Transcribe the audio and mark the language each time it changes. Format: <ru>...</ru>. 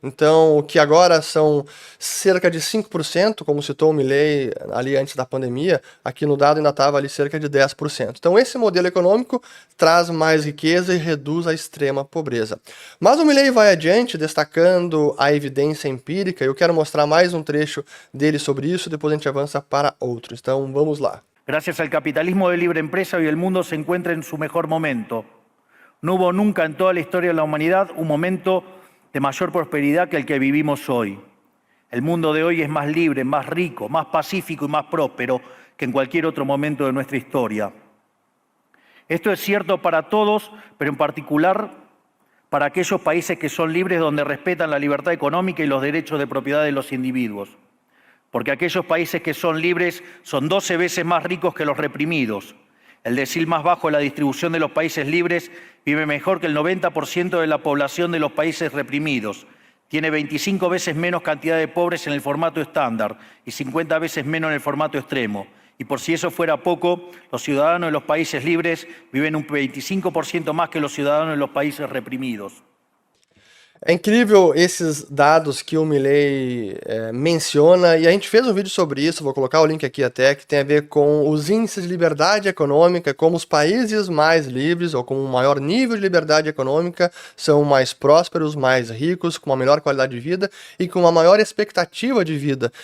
<pt>Então, o que agora são cerca de 5%, como citou o Milley ali antes da pandemia, aqui no dado ainda estava ali cerca de 10%. Então esse modelo econômico traz mais riqueza e reduz a extrema pobreza. Mas o Milley vai adiante, destacando a evidência empírica, e eu quero mostrar mais um trecho dele sobre isso, depois a gente avança para outros. Então vamos lá.</pt> <es>Gracias al capitalismo de libre empresa, hoy el mundo se encuentra en su mejor momento. No hubo nunca en toda la historia de la humanidad un momento de mayor prosperidad que el que vivimos hoy. El mundo de hoy es más libre, más rico, más pacífico y más próspero que en cualquier otro momento de nuestra historia. Esto es cierto para todos, pero en particular para aquellos países que son libres, donde respetan la libertad económica y los derechos de propiedad de los individuos. Porque aquellos países que son libres son 12 veces más ricos que los reprimidos. El decil más bajo de la distribución de los países libres vive mejor que el 90% de la población de los países reprimidos. Tiene 25 veces menos cantidad de pobres en el formato estándar y 50 veces menos en el formato extremo. Y por si eso fuera poco, los ciudadanos de los países libres viven un 25% más que los ciudadanos de los países reprimidos.</es> <pt>É incrível esses dados que o Milley menciona, e a gente fez um vídeo sobre isso, vou colocar o link aqui até, que tem a ver com os índices de liberdade econômica, como os países mais livres, ou com um maior nível de liberdade econômica, são mais prósperos, mais ricos, com uma melhor qualidade de vida e com uma maior expectativa de vida.</pt>